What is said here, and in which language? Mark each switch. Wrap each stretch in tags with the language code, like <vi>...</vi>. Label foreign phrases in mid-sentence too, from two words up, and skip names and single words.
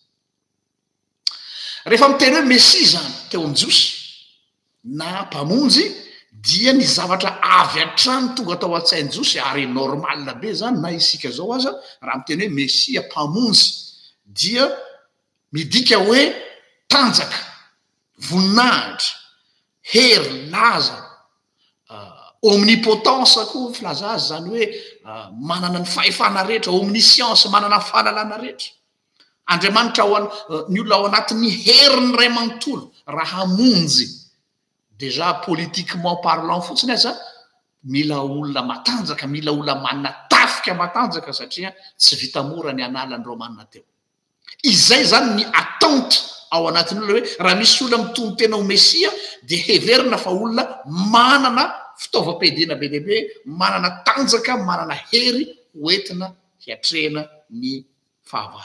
<mg>Rehefa miteny hoe mesia zany teo an-josy na mpamonjy dia ny zavatra avy an-trano tonga atao an-tsain-josy ary normala be zany na isika zao aza raha miteny hoe mesia mpamonjy dia midika hoe tanjaka, voninahitra, hery, laza, omnipotence koa filaza azy zany hoe manana ny fahefana rehetra, omniscience manana ny fahalalana rehetra. Andriamanitra ny olona ao anatin'ny heriny ray manontolo raha hamonjy</mg> <fr>déjà politiquement parlant</fr> <mg>fotsiny aza mila olona matanjaka, mila olona manana tafika matanjaka satria tsy vita mora ny analandreo manina teo. Izay zany ny attente ao anatin'ny olona hoe raha misy olona mitondro tena ho mesia dia heverina fa olona manana fitaovam-piadiana be lehibe, manana tanjaka, manana hery hoentina hiatrehana ny fahavalo.</mg>